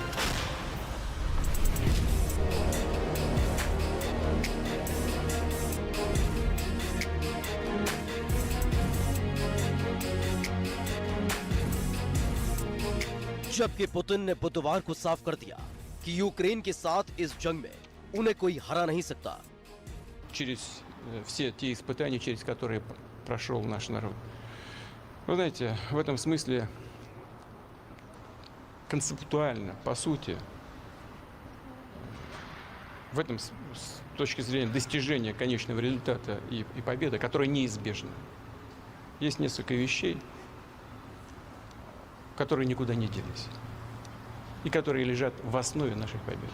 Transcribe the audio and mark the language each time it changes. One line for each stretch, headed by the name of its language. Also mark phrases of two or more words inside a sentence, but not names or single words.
Hindi: जबकि पुतिन ने बुधवार को साफ कर दिया कि यूक्रेन के साथ इस जंग में उन्हें कोई हरा नहीं सकता।
Russian: Через все те испытания, через которые прошел наш народ. Вы знаете, в этом смысле концептуально, по сути, в этом с точки зрения достижения конечного результата и победы, которая неизбежна, есть несколько вещей, которые никуда не делись и которые лежат в основе нашей победы.